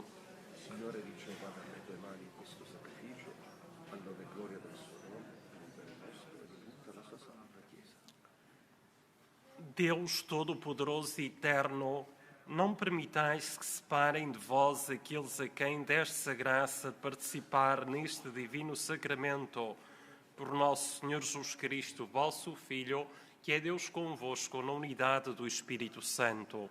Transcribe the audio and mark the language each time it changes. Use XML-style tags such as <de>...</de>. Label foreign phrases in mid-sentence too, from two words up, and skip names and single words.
<it>Signore, riceva dalle tue mani questo sacrificio, all'onore e gloria del suo nome, per il nostro e di tutta la sua santa Chiesa.</it> <pt>Deus Todo-Poderoso e Eterno, não permitais que separem de vós aqueles a quem destes a graça de participar neste divino sacramento, por nosso Senhor Jesus Cristo, vosso Filho, que é Deus convosco na unidade do Espírito Santo.</pt>